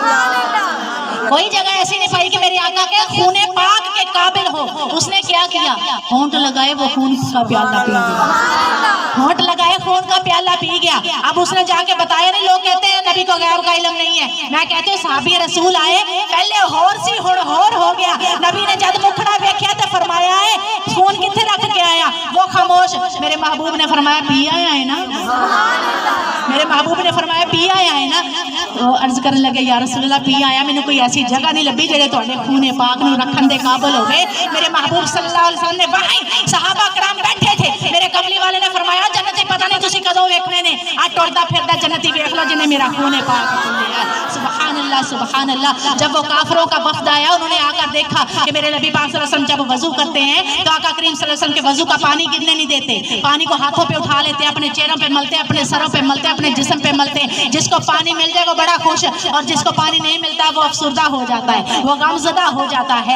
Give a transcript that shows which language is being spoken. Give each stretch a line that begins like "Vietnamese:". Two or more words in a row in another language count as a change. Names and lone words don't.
Urdu: کوئی جگہ ایسی نہیں پائی کہ میرے آقا کے خون پاک کے قابل ہو. اس نے کیا کیا, ہونٹ لگائے وہ خون کا پیالہ پی گیا, ہونٹ لگائے خون کا پیالہ پی گیا. اب اس نے جا کے بتایا نہیں, لوگ کہتے ہیں نبی کو غیب کا علم نہیں ہے. میں کہتے ہیں صحابی رسول آئے پہلے
Punjabi: ہور سی ہور ہو گیا.
Urdu: نبی نے جب مکھڑا دیکھا تو فرمایا ہے خون کتنے رکھ کے آیا, وہ خاموش. میرے محبوب نے فرمایا پی آیا ہے نا, میرے محبوب نے فرمایا پی آیا ہے نا. وہ عرض کرنے لگے
Arabic: یا رسول اللہ
Urdu: پی آیا,
Punjabi: میں نے کوئی ایسی جگہ نہیں لبھی جڑے تواڈے خون پاک نوں رکھن دے قابل ہوے.
Urdu: میرے محبوب
Arabic: صلی اللہ علیہ وسلم
Urdu: نے وہیں صحابہ کرام بیٹھے تھے.
Punjabi: میرے کملی والے نے فرمایا جنتی پتہ نہیں تسی کدوں ویکھنے نے, آ ٹردا پھردا جنتی ویکھ لو جنے میرا خون پاک لیا.
Arabic: سبحان اللہ سبحان اللہ.
Urdu: جب وہ کافروں کا وفد آیا انہوں نے آ کر دیکھا کہ میرے نبی پاک
Arabic: صلی اللہ علیہ وسلم
Urdu: جب وضو کرتے ہیں تو آقا کریم
Arabic: صلی اللہ علیہ وسلم
Urdu: کے وضو کا پانی گرنے نہیں دیتے, پانی کو ہاتھوں پہ اٹھا لیتے, اپنے چہروں پہ ملتے, اپنے سروں پہ ملتے, اپنے جسم پہ ملتے. جس کو پانی مل جائے وہ بڑا خوش, اور جس کو پانی نہیں ملتا وہ افسردہ ہو جاتا ہے, وہ غمزدہ ہو جاتا ہے.